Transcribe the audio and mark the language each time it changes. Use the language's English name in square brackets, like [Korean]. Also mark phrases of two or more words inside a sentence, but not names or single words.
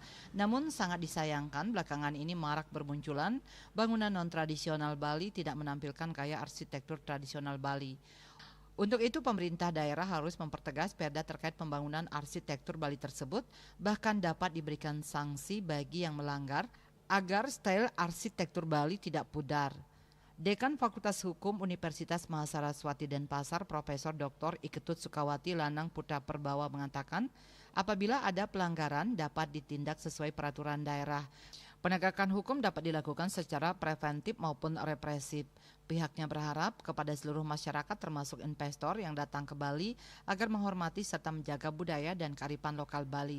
[Indonesian] Namun sangat disayangkan belakangan ini marak bermunculan bangunan non-tradisional Bali tidak menampilkan gaya arsitektur tradisional Bali. Untuk itu pemerintah daerah harus mempertegas perda terkait pembangunan arsitektur Bali tersebut, bahkan dapat diberikan sanksi bagi yang melanggar agar style arsitektur Bali tidak pudar. Dekan Fakultas Hukum Universitas Mahasiswati Denpasar, Profesor Dr. Iketut Sukawati Lanang Putra Perbawa mengatakan, Apabila ada pelanggaran dapat ditindak sesuai peraturan daerah. Penegakan hukum dapat dilakukan secara preventif maupun represif. Pihaknya berharap kepada seluruh masyarakat termasuk investor yang datang ke Bali agar menghormati serta menjaga budaya dan kearifan lokal Bali.